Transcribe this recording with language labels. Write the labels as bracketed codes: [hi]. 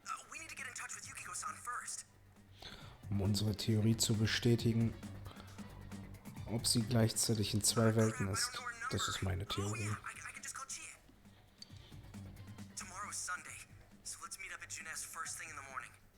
[en] We need to get in touch with Yukiko-san first. [de] Um unsere Theorie zu bestätigen, ob sie gleichzeitig in zwei Welten ist. Das ist meine [en] Oh, [de] Theorie. [en] yeah, I can just call Chie. Tomorrow's Sunday, so let's meet up at Juness first thing in the morning.